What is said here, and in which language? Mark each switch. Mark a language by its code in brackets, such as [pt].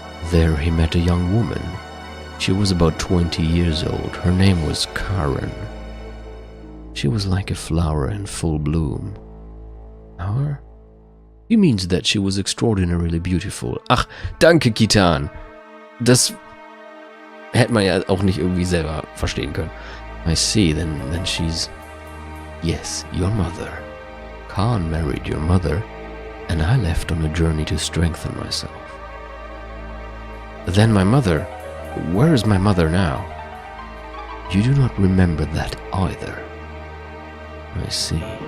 [en] There he met a young woman. She was about 20 years old. Her name was Karen. She was like a flower in full bloom. Flower? He means that she was extraordinarily beautiful. [de] Ach, danke, Kitan. Das hätte man ja auch nicht irgendwie selber verstehen können. [en] I see, then she's... Yes, your mother. Khan married your mother, and I left on a journey to strengthen myself. Then my mother... Where is my mother now? You do not remember that either. I see.